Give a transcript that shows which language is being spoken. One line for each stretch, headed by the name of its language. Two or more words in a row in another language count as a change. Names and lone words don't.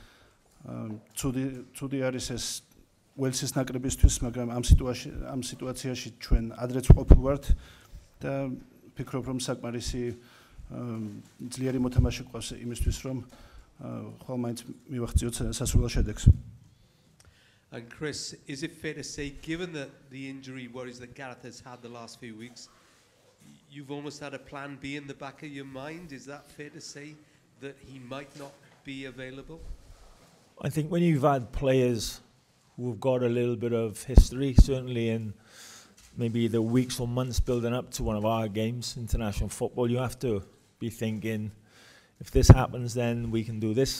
Georgian: ცუდი არის ეს ველსის ნაკრებისთვის, მაგრამ ამ სიტუაციაში ჩვენ ადრეც ყოფილვართ და ფიქრობ, რომ საკმარისი ძლიერი მოთამაშე გვყავს იმისთვის, რომ ხვალ მაინც მივახციოთ სასურველ შედეგს.
English: And Chris, is it fair to say, given the injury worries that Gareth has had the last few weeks, you've almost had a plan B in the back of your mind? Is that fair to say that he might not be available? I think when you've had players who've got a little bit of history, certainly in maybe the weeks or months building up to one of our games, international football, you have to be thinking, if this happens, then we can do this.